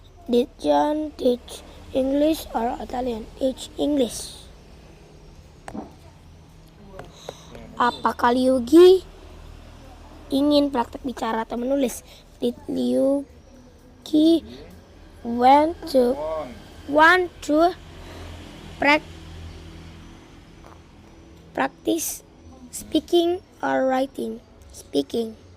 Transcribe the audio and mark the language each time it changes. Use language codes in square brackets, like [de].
[en] Did John teach English or Italian? Teach English. [id] Apakah Liugi ingin praktek bicara atau menulis? [en] Did Liugi want to practice speaking or writing? Speaking.